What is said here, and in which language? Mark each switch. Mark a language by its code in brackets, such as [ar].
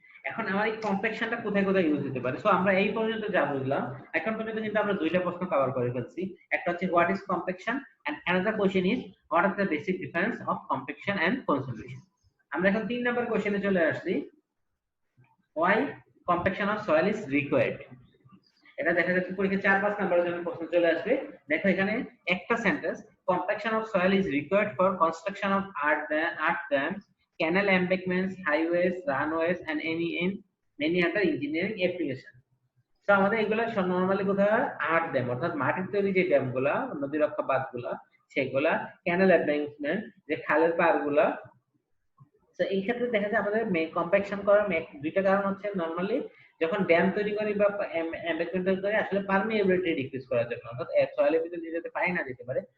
[bn] এখন আমার এই কম্প্যাকশনটা কোথায় কোথায় ইউজ হতে পারে? সো আমরা এই পর্যন্ত যা বুঝলাম, এখন পর্যন্ত কিন্তু আমরা দুইটা প্রশ্ন কভার করে ফেলছি। একটা হচ্ছে [en] What is compaction and another question is what are the basic difference of compaction and consolidation. [bn] আমরা এখন 3 নাম্বার কোশ্চেনে চলে আসছি, [en] why compaction of soil is required। [bn] এটা দেখা যাচ্ছে পরীক্ষা 4-5 নাম্বারের জন্য প্রশ্ন চলে আসবে। দেখো এখানে একটা sentence, [en] compaction of soil is required for construction of earth dams, canal embankments, highways, runways and any other engineering application। [bn] তো আমাদের এগুলা নরমালি কোথায় আর্থ ড্যাম, অর্থাৎ মাটির তৈরি যে ড্যামগুলা, নদী রক্ষা বাঁধগুলা, সেগুলা, ক্যানেল এম্বাঙ্কমেন্ট যে খালের পাড়গুলা। তো এই ক্ষেত্রে দেখা যায় আমাদের কম্প্যাকশন করার দুইটা কারণ হচ্ছে, নরমালি যখন ড্যাম তৈরি করি বা এমবেডমেন্ট তৈরি করি আসলে পারমিএবিলিটি ডিক্রিজ করার জন্য, অর্থাৎ সয়েলের ভিতরে যাতে পানি না যেতে পারে।